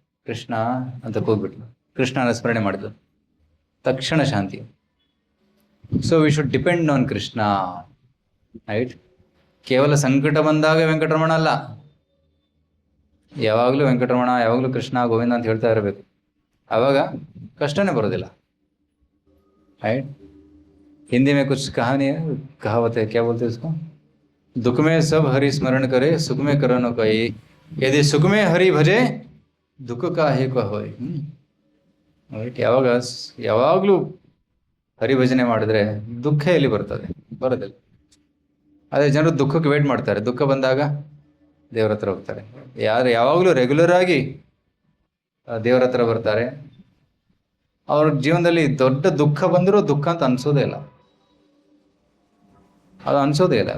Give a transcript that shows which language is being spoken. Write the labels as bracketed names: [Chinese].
[Kannada] ಕೃಷ್ಣ ಅಂತ ಕೂಗ್ಬಿಟ್ಲು, ಕೃಷ್ಣನ ಸ್ಮರಣೆ ಮಾಡಿದ್ಲು, ತಕ್ಷಣ ಶಾಂತಿ. [English] So we should depend on Krishna, right? [Kannada] ಕೇವಲ ಸಂಕಟ ಬಂದಾಗ ವೆಂಕಟರಮಣ ಅಲ್ಲ, ಯಾವಾಗಲೂ ವೆಂಕಟರಮಣ, ಯಾವಾಗಲೂ ಕೃಷ್ಣ ಗೋವಿಂದ ಅಂತ ಹೇಳ್ತಾ ಇರಬೇಕು. ಆವಾಗ ಕಷ್ಟನೇ ಬರೋದಿಲ್ಲ, ರೈಟ್? [Hindi] हिंदी में कुछ कहानी है, कहावत है, क्या बोलते हैं उसको? दुख में सब हरि स्मरण करे, सुख में करनो कही, यदि सुख में हरि भजे ದುಃಖ ಕಾಹೇ ಹೋಯ್. [English] Right? [Kannada] ಯಾವಾಗಲೂ ಹರಿಭಜನೆ ಮಾಡಿದ್ರೆ ದುಃಖ ಎಲ್ಲಿ ಬರ್ತದೆ? ಬರೋದಿಲ್ಲ. ಅದೇ ಜನರು ದುಃಖಕ್ಕೆ ವೇಟ್ ಮಾಡ್ತಾರೆ, ದುಃಖ ಬಂದಾಗ ದೇವ್ರ ಹತ್ರ ಹೋಗ್ತಾರೆ. ಯಾವಾಗಲೂ ರೆಗ್ಯುಲರ್ ಆಗಿ ದೇವ್ರ ಹತ್ರ ಬರ್ತಾರೆ, ಅವ್ರ ಜೀವನದಲ್ಲಿ ದೊಡ್ಡ ದುಃಖ ಬಂದರೂ ದುಃಖ ಅಂತ ಅನ್ಸೋದೇ ಇಲ್ಲ, ಅದು ಅನ್ಸೋದೇ ಇಲ್ಲ.